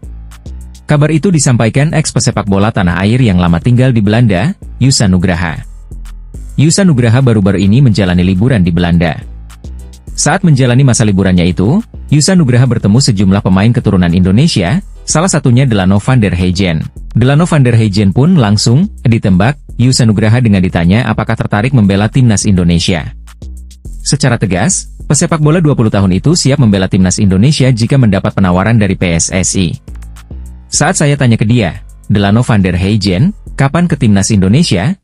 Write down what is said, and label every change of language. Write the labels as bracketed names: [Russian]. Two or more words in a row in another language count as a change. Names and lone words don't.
[Indonesian] Kabar itu disampaikan ex-pesepak bola tanah air yang lama tinggal di Belanda, Yusa Nugraha. Yusa Nugraha baru-baru ini menjalani liburan di Belanda. Saat menjalani masa liburannya itu, Yusa Nugraha bertemu sejumlah pemain keturunan Indonesia, salah satunya Delano van der Heijden. Delano van der Heijden pun langsung ditembak Yusa Nugraha dengan ditanya apakah tertarik membela Timnas Indonesia. Secara tegas, pesepak bola 20 tahun itu siap membela Timnas Indonesia jika mendapat penawaran dari PSSI. Saat saya tanya ke dia, Delano van der Heijden, kapan ke Timnas Indonesia?